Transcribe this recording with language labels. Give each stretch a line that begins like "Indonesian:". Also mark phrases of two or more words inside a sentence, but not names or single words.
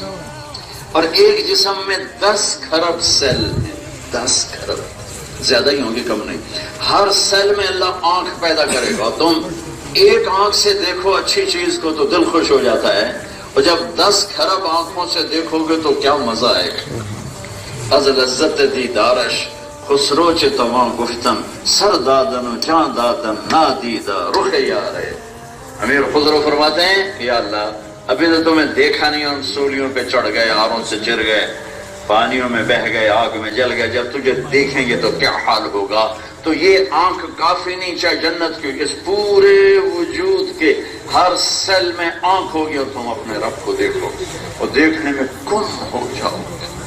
Urdu: اور ایک جسم میں 10 کھرب سیل ہیں، 10 کھرب، زیادہ ہی ہوں گے کم نہیں. ہر سیل میں اللہ آنکھ پیدا کرے گا. تم ایک آنکھ سے دیکھو اچھی چیز کو تو دل خوش ہو جاتا ہے، اور جب 10 کھرب آنکھوں سے دیکھو گے تو کیا مزہ آئے گا.
Persian: از لذت دیدارش خسرو چ تمام گفتن سر دادن و جان دادن نادیدہ رخ یارے.
Urdu: امیر خسرو فرماتے ہیں یا اللہ ابھی تو تمہیں دیکھا نہیں، ان سولیوں پہ چڑھ گئے، آروں سے چر گئے، پانیوں میں بہہ گئے، آگ میں جل گئے، جب تجھے دیکھیں گے تو کیا حال ہوگا. تو یہ آنکھ کافی نہیں، چاہے جنت کی اس پورے وجود کے ہر سیل میں آنکھ ہوگی اور تم اپنے رب کو دیکھو اور دیکھنے میں گم ہو جاؤ گے.